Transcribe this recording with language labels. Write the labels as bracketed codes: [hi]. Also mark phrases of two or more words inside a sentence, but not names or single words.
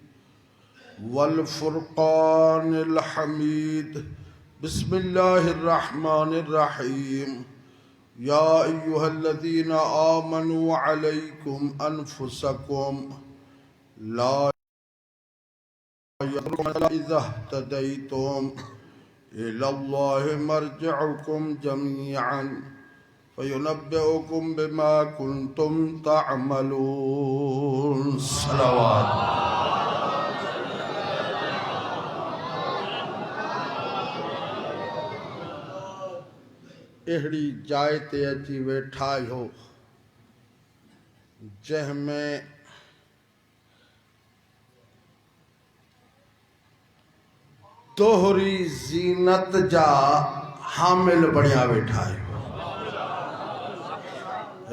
[ar] والفرقان الحميد بسم الله الرحمن الرحيم يا أيها الذين آمنوا عليكم أنفسكم لا يضركم إذا اهتديتم إلى الله مرجعكم جميعا فينبئكم بما كنتم تعملون صلوات [sd] अहिड़ी जाइ ते अची वेठा आहियो जंहिंमें दोहरी ज़ीनत जा हामिल बणिया वेठा आहियो।